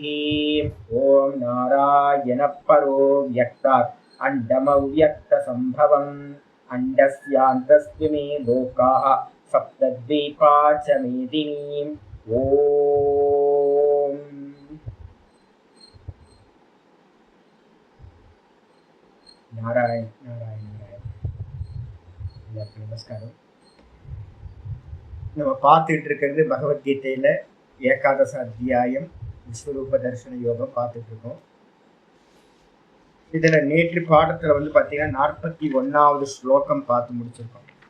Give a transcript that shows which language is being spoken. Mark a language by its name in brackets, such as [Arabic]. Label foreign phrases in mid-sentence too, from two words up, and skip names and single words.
[Sanskrit] ओम नारायण परो व्यक्तात् अंडमव्यक्त संभवम् अंडस्यान्तस्य मे लोकाः सप्तद्वीपा च मेदिनीम्। ओम नारायण नारायण नारायण। [Tamil] எல்லாருக்கும் நமஸ்காரம். நம்ம பார்த்துட்டு இருக்கிறது பகவத்கீதையில ஏகாதச அத்தியாயம் விஸ்வரூப தர்சன யோகம் பார்த்துட்டு இருக்கோம். இதுல நேற்று பாடத்துல பாத்தீங்கன்னா 41வது ஸ்லோகம் பார்த்து முடிச்சிருக்கோம்.